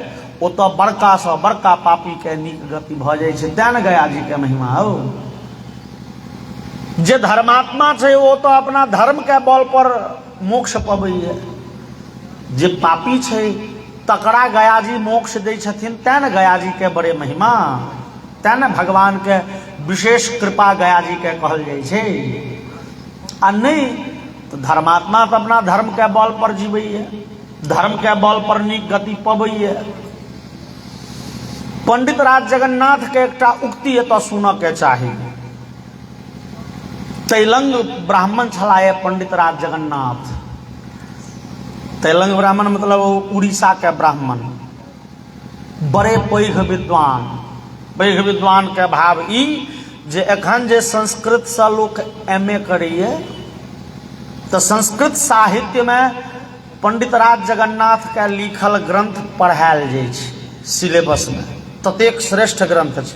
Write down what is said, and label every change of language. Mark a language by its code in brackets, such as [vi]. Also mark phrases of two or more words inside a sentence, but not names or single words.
[mai] ओतऽ बड़का सँ बड़का पापी के नीक गति भऽ जाइ छै। तें न गया जी के महिमा हो। जे धर्मात्मा छै ओ तो अपना धर्म के बल पर मोक्ष पबैए। जे पापी छै तकरा गया जी मोक्ष दै छथिन। तें न गया जी के बड़े महिमा, तें न भगवान के विशेष कृपा गया जी के कहल जाइ छै। आ नहीं तो धर्मात्मा तो अपना धर्म के बल पर जीवैए, धर्म के बल पर नीक गति पबैए। पंडित राज जगन्नाथ के एकटा उक्ति एतऽ सुनऽ के चाही। तैलंग ब्राह्मण छलाए पंडित राज जगन्नाथ। तेलंग ब्राह्मण मतलब उड़ीसा के ब्राह्मण, बड़े पैघ विद्वान के भाव ई जे एखन जे संस्कृत से लोग MA करिए तो संस्कृत साहित्य में पंडित राज जगन्नाथ के लिखल ग्रंथ पढ़ायल जाइ छै सिलेबस में, ततेक श्रेष्ठ ग्रंथ छै।